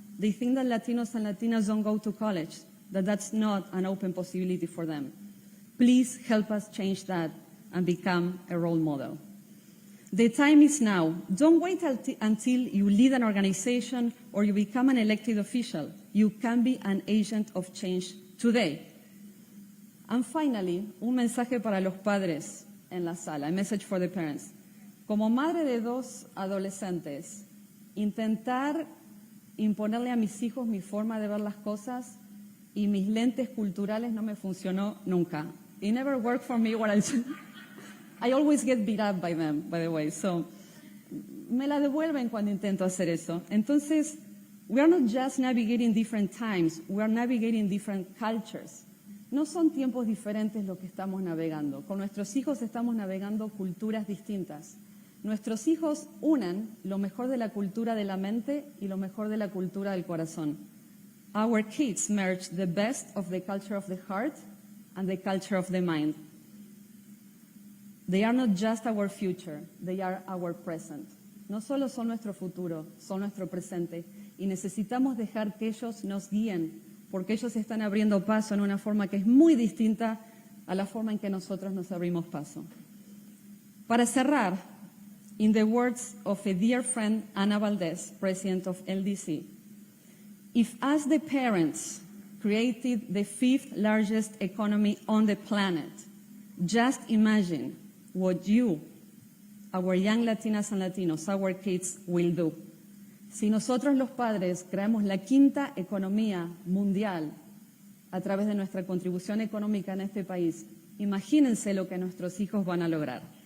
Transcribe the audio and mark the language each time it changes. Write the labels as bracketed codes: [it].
[en] They think that Latinos and Latinas don't go to college, that that's not an open possibility for them. Please help us change that and become a role model. The time is now. Don't wait until you lead an organization or you become an elected official. You can be an agent of change today. And finally, [es] un mensaje para los padres en la sala, [en] a message for the parents. [es] Como madre de 2 adolescentes, intentar imponerle a mis hijos mi forma de ver las cosas y mis lentes culturales no me funcionó nunca. [en] It never worked for me what I always get beat up by them, by the way. [es] So, me la devuelven cuando intento hacer eso. [en] Entonces, we are not just navigating different times, we are navigating different cultures. [es] No son tiempos diferentes lo que estamos navegando. Con nuestros hijos estamos navegando culturas distintas. Nuestros hijos unen lo mejor de la cultura de la mente y lo mejor de la cultura del corazón. [en] Our kids merge the best of the culture of the heart and the culture of the mind. They are not just our future, they are our present. [es] No solo son nuestro futuro, son nuestro presente. Y necesitamos dejar que ellos nos guíen, porque ellos están abriendo paso en una forma que es muy distinta a la forma en que nosotros nos abrimos paso. Para cerrar, [en] in the words of a dear friend, Ana Valdez, president of LDC, if as the parents created the 5th largest economy on the planet, just imagine what you, our young Latinas and Latinos, our kids, will do. [es] Si nosotros los padres creamos la 5ª economía mundial a través de nuestra contribución económica en este país, imagínense lo que nuestros hijos van a lograr.